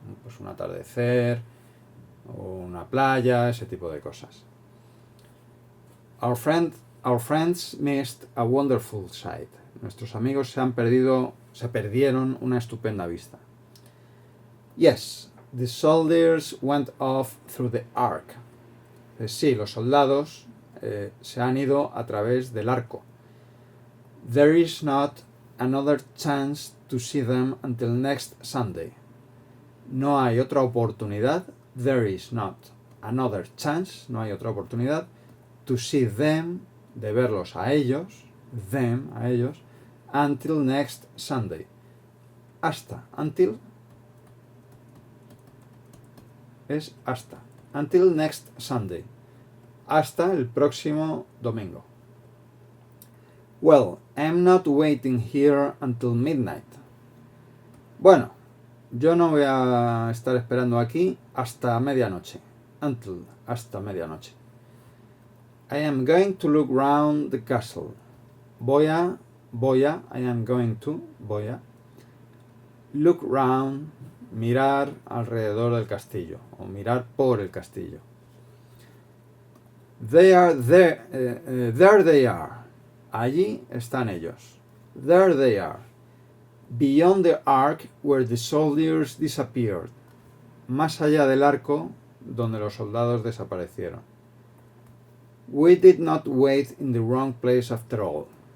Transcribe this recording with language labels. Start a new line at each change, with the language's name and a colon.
Spanish: Pues un atardecer, o una playa, ese tipo de cosas.
English: Our friends missed a wonderful sight.
Spanish: Nuestros amigos se perdieron una estupenda vista.
English: Yes, the soldiers went off through the arc.
Spanish: Sí, los soldados se han ido a través del arco.
English: There is not another chance to see them until next Sunday.
Spanish: No hay otra oportunidad.
English: There is not another chance.
Spanish: No hay otra oportunidad.
English: To see them,
Spanish: de verlos a ellos,
English: them,
Spanish: a ellos,
English: until next Sunday.
Spanish: Hasta, until, es hasta.
English: Until next Sunday.
Spanish: Hasta el próximo domingo.
English: Well, I'm not waiting here until midnight.
Spanish: Bueno, yo no voy a estar esperando aquí hasta medianoche. Until, hasta medianoche.
English: I am going to look round the castle.
Spanish: Voy a,
English: I am going to,
Spanish: voy a,
English: look round,
Spanish: mirar alrededor del castillo, o mirar por el castillo.
English: They are there, there they are.
Spanish: Allí están ellos.
English: There they are. Beyond the arc where the soldiers disappeared.
Spanish: Más allá del arco donde los soldados desaparecieron.
English: We did not wait in the wrong place after all.